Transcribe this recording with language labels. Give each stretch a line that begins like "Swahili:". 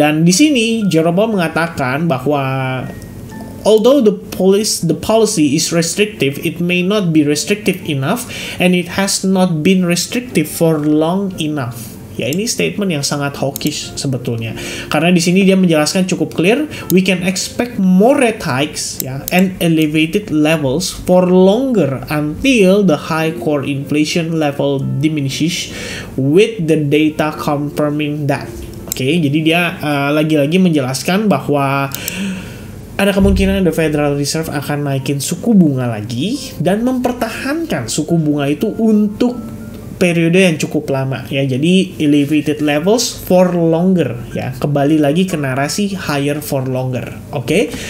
English: Dan di sini Jerome Powell mengatakan bahwa although the policy is restrictive, it may not be restrictive enough, and it has not been restrictive for long enough.
Indonesian: Ya, ini statement yang sangat hawkish sebetulnya.
English: Karena di sini dia menjelaskan cukup clear, we can expect more rate hikes ya and elevated levels for longer until the high core inflation level diminishes with the data confirming that.
Indonesian: Oke, jadi dia lagi-lagi menjelaskan bahwa ada kemungkinan the Federal Reserve akan naikin suku bunga lagi dan mempertahankan suku bunga itu untuk periode yang cukup lama ya. Jadi elevated levels for longer ya. Kembali lagi ke narasi higher for longer. Oke.